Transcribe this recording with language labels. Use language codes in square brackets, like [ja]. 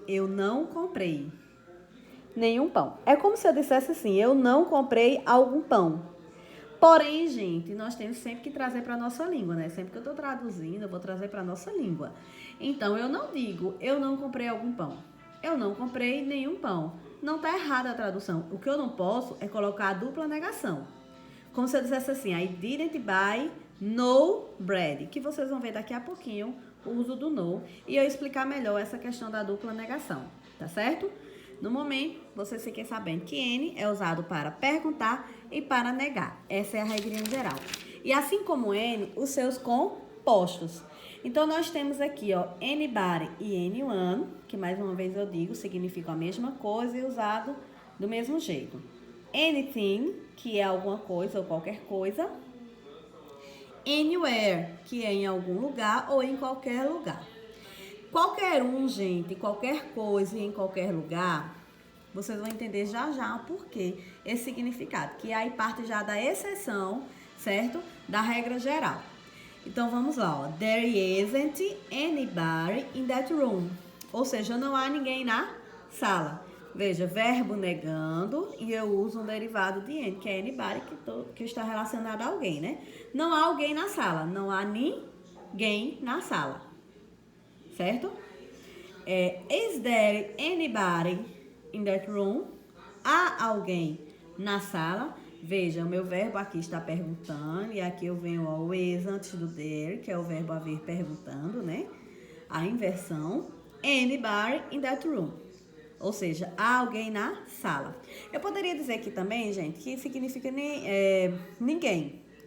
[pt] Eu não comprei nenhum pão. É como se eu dissesse assim, eu não comprei algum pão. Porém, gente, nós temos sempre que trazer para a nossa língua, né? Sempre que eu estou traduzindo, eu vou trazer para a nossa língua. Então, eu não digo, eu não comprei algum pão. Eu não comprei nenhum pão. Não está errada a tradução. O que eu não posso é colocar a dupla negação. Como se eu dissesse assim, [en] I didn't buy no bread. [pt] Que vocês vão ver daqui a pouquinho o uso do no. E eu explicar melhor essa questão da dupla negação. Tá certo? No momento, vocês fiquem sabendo que N é usado para perguntar e para negar. Essa é a regrinha geral. E assim como N, os seus compostos. Então, nós temos aqui, ó, anybody e anyone, que mais uma vez eu digo, significam a mesma coisa e usado do mesmo jeito. Anything, que é alguma coisa ou qualquer coisa. Anywhere, que é em algum lugar ou em qualquer lugar. Qualquer um, gente, qualquer coisa e em qualquer lugar, vocês vão entender já já o porquê, esse significado, que aí parte já da exceção, certo? Da regra geral. Então, vamos lá, ó. [en] There isn't anybody in that room. [pt] Ou seja, não há ninguém na sala. Veja, verbo negando e eu uso um derivado de N, que é anybody, que está relacionado a alguém, né? Não há alguém na sala, não há ninguém na sala. Certo? [en] Is there anybody in that room? [pt] Há alguém na sala? Veja, o meu verbo aqui está perguntando, e aqui eu venho ao is antes do there, que é o verbo haver perguntando, né? A inversão. [en] anybody in that room. [pt] Ou seja, há alguém na sala. Eu poderia dizer aqui também, gente, que significa ninguém.